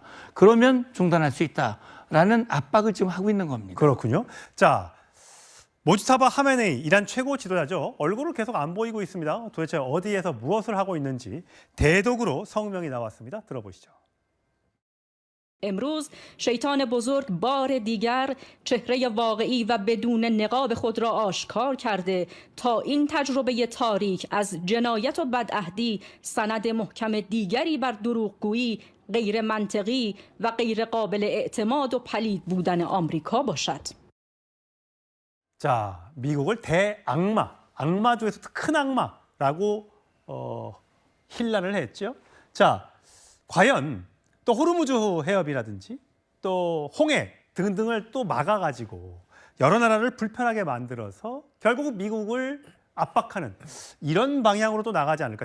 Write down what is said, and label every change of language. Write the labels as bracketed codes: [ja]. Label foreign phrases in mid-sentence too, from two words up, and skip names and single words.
[ko] 그러면 중단할 수 있다라는 압박을 지금 하고 있는 겁니다. 그렇군요. 자, 모지타바 하메네이 이란 최고 지도자죠. 얼굴을 계속 안 보이고 있습니다. 도대체 어디에서 무엇을 하고 있는지 대독으로 성명이 나왔습니다. 들어보시죠. [fa] امروز شیطان بزرگ بار دیگر چهره واقعی و بدون نقاب خود را آشکار کرده تا این تجربه تاریک از جنایت و بدعهدی سند محکم دیگری بر دروغگویی، غیر منطقی و غیر قابل اعتماد و پلید بودن آمریکا باشد. [ko] 자, 미국을 대악마, 악마 중에서도 큰 악마라고 힐난을 했죠. 자, 과연 또 호르무즈 해협이라든지 또 홍해 등등을 또 막아가지고 여러 나라를 불편하게 만들어서 결국 미국을 압박하는 이런 방향으로 또 나가지 않을까.